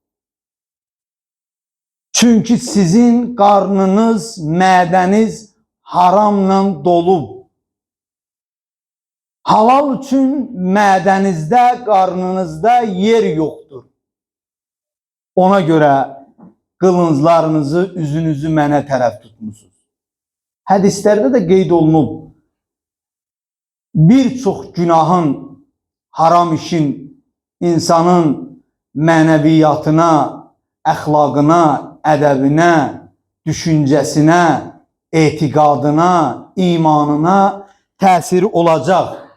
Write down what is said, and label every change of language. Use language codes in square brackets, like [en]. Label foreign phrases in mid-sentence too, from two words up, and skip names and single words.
[az] Çünkü sizin karnınız, mədəniz haramla dolub. Halal üçün mədənizdə, qarnınızda yer yoktur. Ona göre qılınclarınızı, üzünüzü mənə tərəf tutmusunuz. Hədislərdə də qeyd olunub. Bir çox günahın, haram işin insanın mənəviyyatına, əxlaqına, ədəbinə, düşüncəsinə, etiqadına, imanına təsiri olacaq.